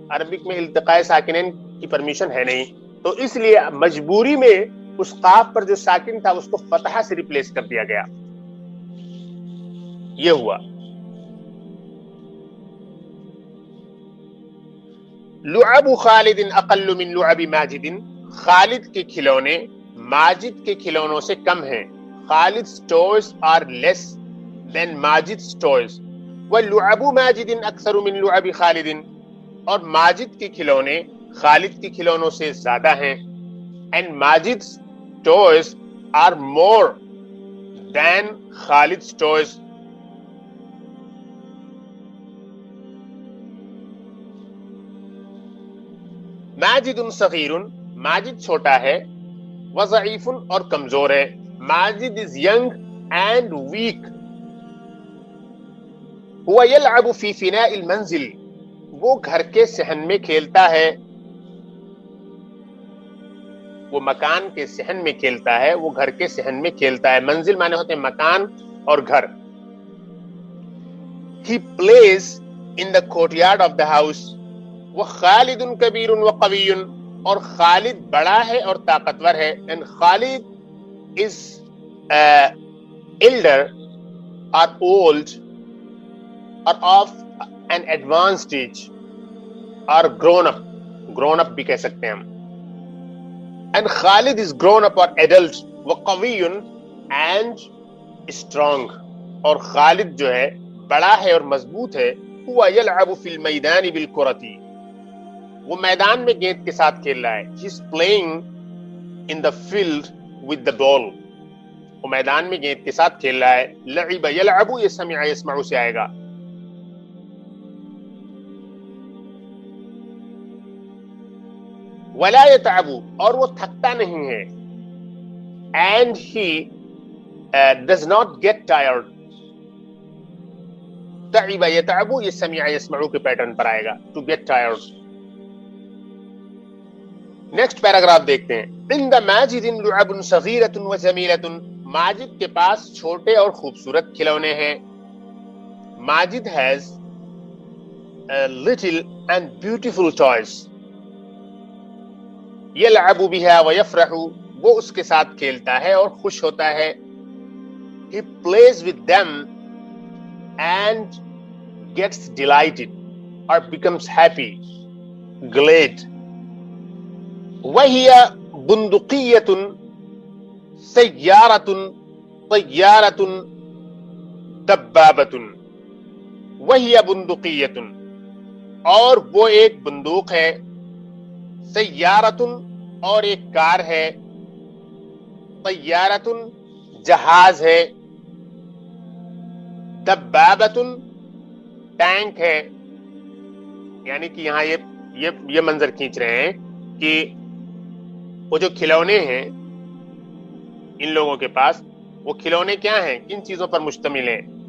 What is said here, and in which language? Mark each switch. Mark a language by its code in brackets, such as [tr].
[ur] Arabic میں التقاء ساکنین کی permission ہے نہیں، تو اس لیے مجبوری میں اس قاف پر جو ساکن تھا اس کو فتحہ سے ریپلیس کر دیا گیا. یہ ہوا. [ar] لعب خالد اقل من لعب ماجد، [ur] خالد کے کھلونے ماجد کے کھلونوں سے کم ہیں. [en] Khalid's toys are less than Majid's toys. [ar] وَلُعَبُ مَاجِدٍ أَكْثَرُ مِنْ لُعَبِ خَالِدٍ، [ur] اور ماجد کے کھلونے خالد کے کھلونوں سے زیادہ ہیں. [en] And Majid's toys are more than Khalid's toys. [ar] ماجد صغیر، [ur] ماجد چھوٹا ہے، وضعیف اور کمزور ہے. [en] Majid is young and weak. [ar] هو يلعب في فناء المنزل، [ur] وہ گھر کے صحن میں کھیلتا ہے. وہ مکان کے صحن میں کھیلتا ہے، وہ گھر کے صحن میں کھیلتا ہے. منزل مانے ہوتے ہیں مکان اور گھر. [en] He plays in the courtyard of the house. [ur] وہ [ar] خالد کبیر و قوی، [ur] اور خالد بڑا ہے اور طاقتور ہے. [en] And Khalid is elder or old or of an advanced age or grown up [ur] بھی کہہ سکتے ہیں ہم. [en] And Khalid is grown up or adult [ar] وقوی [en] and strong. [ur] اور خالد جو ہے بڑا ہے اور مضبوط ہے. [ar] هو يلعب في الميدان بالكرة. [ur] وہ میدان میں گیند کے ساتھ کھیل رہا ہے. [en] He's playing in the field with the ball. [ur] وہ میدان میں گیند کے ساتھ کھیل رہا ہے. لعب يلعب یہ سمع يسمع سے آئے گا. [ar] ولا يتعب [ur] اور وہ تھکتا نہیں ہے. [en] And he does not get tired. [ur] تعب يتعب یہ سمع يسمع کے پیٹرن پر آئے گا. [en] To get tired. [ur] Next paragraph دیکھتے ہیں. [ar] عند ماجد لعب صغيرة وجميلة. [ur] ماجد کے پاس چھوٹے اور خوبصورت کھلونے ہیں. [en] Majid has little and beautiful toys. [ar] يلعب بها ويفرح. [ur] وہ اس کے ساتھ کھیلتا ہے اور خوش ہوتا ہے. [en] He plays with them and gets delighted or becomes happy, glad. [ar] وهي بندقية سيارة طيارة دبابة. وهي بندقية [ur] اور وہ ایک بندوق ہے. سیارة اور ایک کار ہے. طیارۃ جہاز ہے. دبابۃ ٹینک ہے. یعنی کہ یہاں یہ منظر کھینچ رہے ہیں کہ وہ جو کھلونے ہیں ان لوگوں کے پاس، وہ کھلونے کیا ہیں، کن چیزوں پر مشتمل ہیں.